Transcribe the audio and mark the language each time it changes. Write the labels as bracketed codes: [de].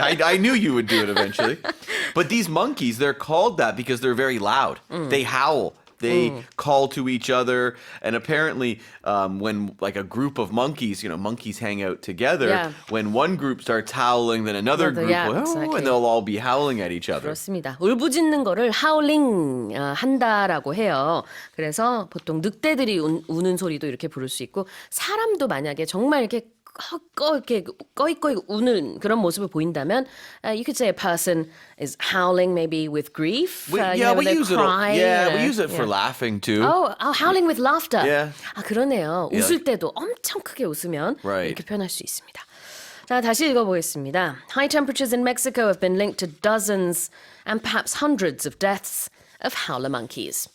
[en] I knew you would do it eventually. But these monkeys, they're called that because they're very loud. They howl. They call to each other. And apparently, when like a group of monkeys, monkeys hang out together, Yeah. when one group starts howling, then another group yeah, will, exactly. and they'll all be howling at each other. [ko] 그렇습니다. 울부짖는 거를 howling 한다라고 해요. 그래서 보통 늑대들이 우는 소리도 이렇게 부를 수 있고 사람도 만약에 정말 이렇게 이렇게 꺼이꺼이 우는 그런 모습을 보인다면 [en] you could say a person is howling maybe with grief. We use it. We use it for laughing too. Oh, howling with laughter. Yeah. [ko] 그러네요. [en] Yeah. [ko] 웃을 때도 엄청 크게 웃으면 [en] Right. [ko] 이렇게 표현할 수 있습니다. 자, 다시 읽어보겠습니다. [en] High temperatures in Mexico have been linked to dozens and perhaps hundreds of deaths of howler monkeys.